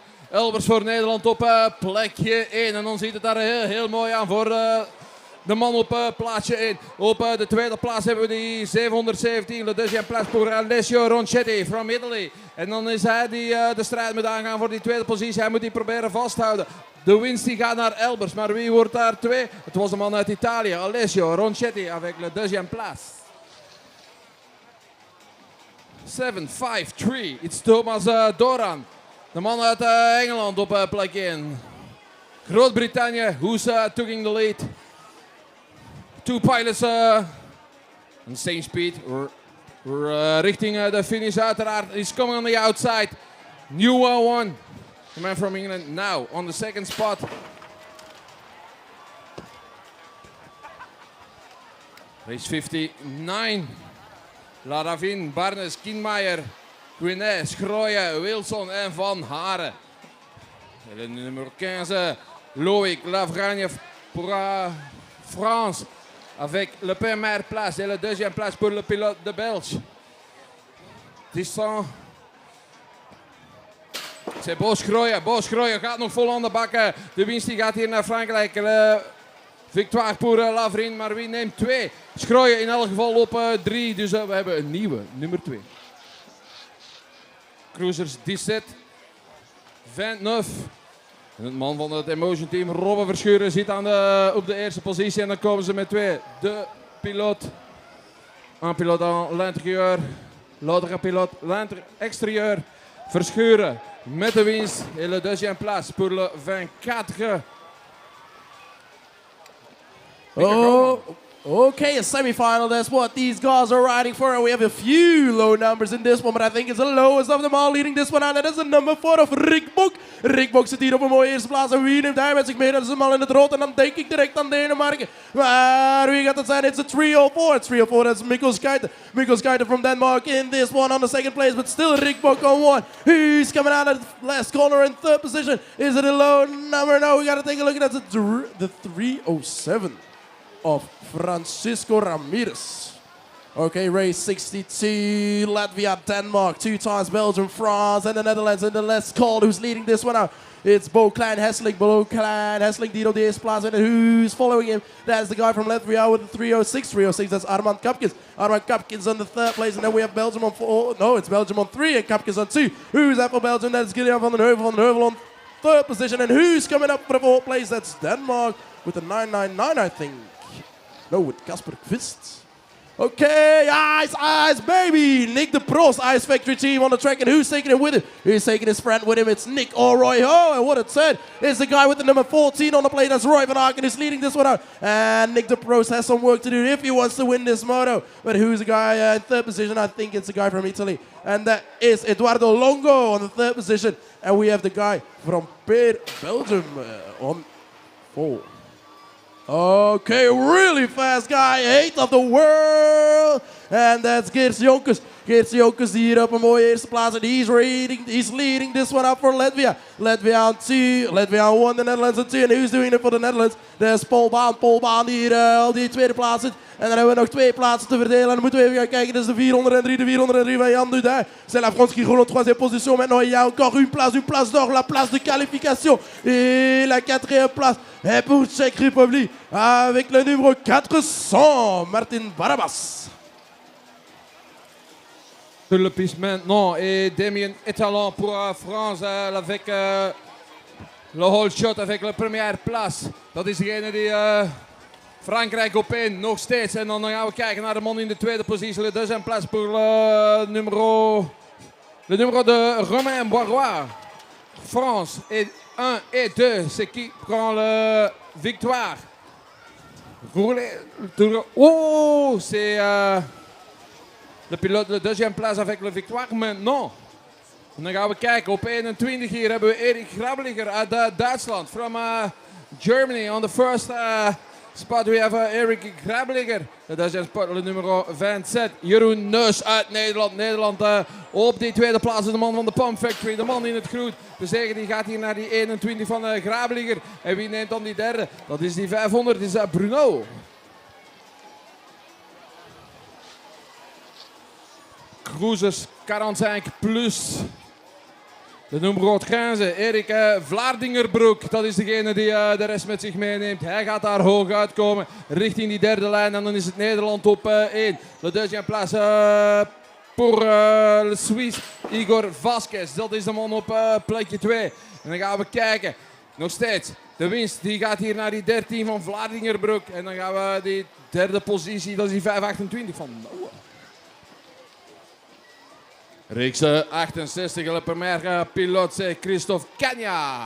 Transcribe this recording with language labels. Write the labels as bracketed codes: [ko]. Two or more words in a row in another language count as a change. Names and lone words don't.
[nl] Elbers voor Nederland op plekje 1. En dan ziet het daar heel mooi aan voor de man op plaatsje 1. Op de tweede plaats hebben we die 717. [fr] Le deuxième place pour Alessio Ronchetti [en] from Italy. [nl] En dan is hij die de strijd moet aangaan voor die tweede positie. Hij moet die proberen vasthouden. De winst die gaat naar Elbers. Maar wie wordt daar 2? Het was de man uit Italië. [fr] Alessio Ronchetti avec le deuxième place. 7-5-3. [en] It's Thomas Doran. [nl] De man uit Engeland op plek 1. Groot-Brittannië, [en] who's taking the lead. 2 pilots on same speed. [nl] Richting de finish uiteraard. [en] He's coming on the outside. New one. The man from England now on the second spot. Race 59. [nl] Laravin, Barnes, Kienmeijer, Guinet, Schrooien, Wilson en Van Haren. [fr] Le numéro 15, Loïc Lavragne pour France avec le première place et la deuxième place pour le pilote de Belge. Distance. C'est [nl] Bo Schrooien gaat nog vol aan de bak. De winst die gaat hier naar Frankrijk. [fr] Victoire pour [nl] Lavrin, maar wie neemt 2? Schrooien in elk geval op 3, dus we hebben een nieuwe, nummer 2. Cruisers 17, 29. En het man van het Emotion Team, Robbe Verschuren, zit op de eerste positie en dan komen ze met 2. De piloot, [fr] un pilote à l'intérieur, l'autre pilote l'extérieur. Verschuren [nl] met de winst [fr] et le deuxième place pour le 24. [en] Oh, okay, a semi-final. That's what these guys are riding for. And we have a few low numbers in this one, but I think it's the lowest of them all leading this one out. And that is the number 4 of Rick Bok. [nl] Rick Bok zit hier op een mooie eerste plaats. En wie neemt hij met zich mee? Dat is hem al in het rood. En dan denk ik direct aan Denemarken. Maar wie gaat het zijn? [en] It's a 304. 304, that's Mikkel Skeiter. Mikkel Skeiter from Denmark in this one on the second place. But still Rick Bok on 1. Who's coming out of the last corner in third position? Is it a low number? No, we got to take a look at that. The 307. Of Francisco Ramirez. Okay, race 62, Latvia, Denmark, 2 times Belgium, France, and the Netherlands, and the less called who's leading this one out. [nl] It's Bo Klein Hesseling die op de eerste plaats. [en] And who's following him? That's the guy from Latvia with the 306. 306, that's Armand Kapkins. Armand Kapkins on the third place. And then we have Belgium on 4. No, it's Belgium on 3 and Kapkins on 2. Who's that for Belgium? That's Gideon van den Heuvel on third position. And who's coming up for the fourth place? That's Denmark with the 999, I think. No, with Casper Kvist. Okay, ice, baby! Nick de Prost, Ice Factory team on the track. And who's taking it with him? Who's taking his friend with him? It's Nick O'Roy. Oh, and what it said is the guy with the number 14 on the plate. That's Roy van Aken who's leading this one out. And Nick de Prost has some work to do if he wants to win this moto. But who's the guy in third position? I think it's the guy from Italy. And that is Eduardo Longo on the third position. And we have the guy from Belgium on 4. Okay, really fast guy, 8th of the world. And that's Geert Jonkers. [nl] Geert Jonkers hier op een mooie eerste plaats. [en] And he's leading this one up for Latvia. Latvia on 2, Latvia on 1, the Netherlands on 2. And who's doing it for the Netherlands? [nl] There's Paul Baan die hier al die tweede plaats zit. En dan hebben we nog 2 plaatsen te verdelen. En dan moeten we even gaan kijken. Dat is de 403 van Jan Dudin. [fr] C'est la France qui roule en 3e position. Maintenant, il y a encore une place d'or, la place de qualification. Et la 4e place est pour Czech Republic avec le numéro 400, Martin Barabas. Sur le piste maintenant et Damien Étalon pour France avec le [en] whole shot [fr] avec la première place. [nl] Dat is degene die Frankrijk op 1 nog steeds. En dan gaan we kijken naar de man in de tweede positie. [fr] Le deuxième place pour le numéro de Romain Boirois. France et 1 et 2, c'est qui prend la victoire. Oh, c'est le pilote de deuxième place avec la victoire maintenant. [nl] En dan gaan we kijken. Op 21 hier hebben we Erik Grabliger uit Duitsland. [en] From Germany on the first spot we have Erik Grabliger. [nl] Dat is spot [fr] le numero [nl] 27. Jeroen Neus uit Nederland. Nederland op die tweede plaats is de man van de Pump Factory. De man in het groen. De zege die gaat hier naar die 21 van Grabliger. En wie neemt dan die derde? Dat is die 500. Dat is Bruno. Cruisers 45 plus. De nummer 15, Erik Vlaardingerbroek. Dat is degene die de rest met zich meeneemt. Hij gaat daar hoog uitkomen richting die derde lijn. En dan is het Nederland op 1. [fr] Le deuxième place pour le Suisse Igor Vasquez. [nl] Dat is de man op plekje 2. En dan gaan we kijken. Nog steeds. De winst die gaat hier naar die 13 van Vlaardingerbroek. En dan gaan we die derde positie, dat is die 528 van Noah. [fr] Reeks 68, le premier piloot, c'est Christophe Cagna.